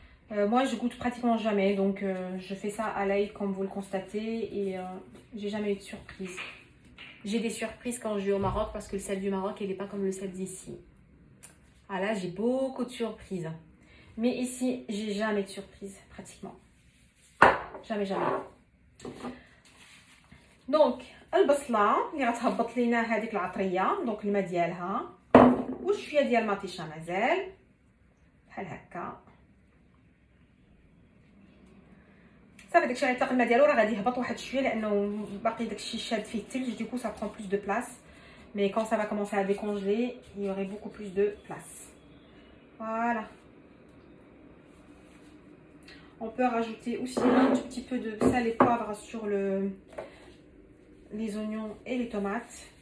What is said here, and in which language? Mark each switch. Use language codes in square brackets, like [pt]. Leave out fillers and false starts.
[fr] Moi, je goûte pratiquement jamais, donc je fais ça à l'ail comme vous le constatez et j'ai jamais eu de surprise. J'ai des surprises quand je vais au Maroc parce que le sel du Maroc, il n'est pas comme le sel d'ici. Ah là, j'ai beaucoup de surprises. Mais ici, j'ai jamais de surprise, pratiquement. Jamais, jamais. [ar] Donc, البصلة اللي غتهبط لينا هذيك العطرية، دونك الماء ديالها وشويه ديال المطيشه مازال بحال هكا. صافي داكشي غيطلق الماء ديالو راه غادي يهبط واحد شويه لانه باقي داكشي شاد فيه الثلج، ديكو [fr] ça prend plus de place. Mais quand ça va commencer à décongeler, il y aurait beaucoup plus de place. Voilà. On peut rajouter aussi un tout petit peu de sel et poivre sur les oignons et les tomates.